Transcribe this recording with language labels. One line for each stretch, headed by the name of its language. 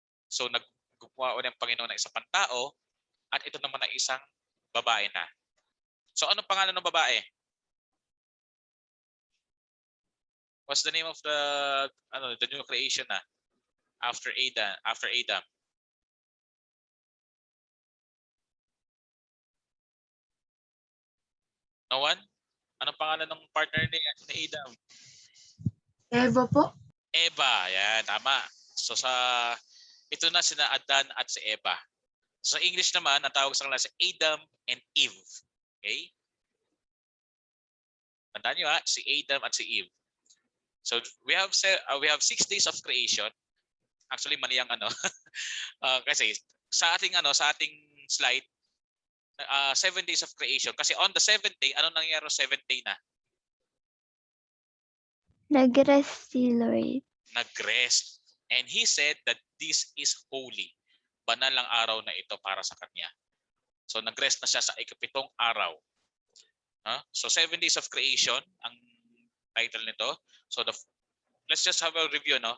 Filipino: So naggumawa ng Panginoon ng isang pantao at ito naman ay isang babae na. So anong pangalan ng babae?
English: What's the name of the new creation na after Adam? No one?
Filipino: Anong pangalan ng partner ni Adam? Eva po. Eva, yan, tama. So ito na sina Adan at si Eva. So sa English naman, ang tawag sa kanila si Adam and Eve. Okay? Tandaan nyo si Adam at si Eve.
English: So we have 6 days of creation.
Filipino: Actually mali ang kasi sa ating slide
English: 7 days of creation
Filipino: kasi
English: on the 7th day
Filipino: ano nangyari sa 7th day na? Nag-rest si Lord. Nag-rest.
English: And he said that this is holy.
Filipino: Banal ang araw na ito para sa kanya. So nag-rest na siya sa ikapitong araw.
English: So 7 days of creation
Filipino: ang title nito.
English: So let's just have a review, no?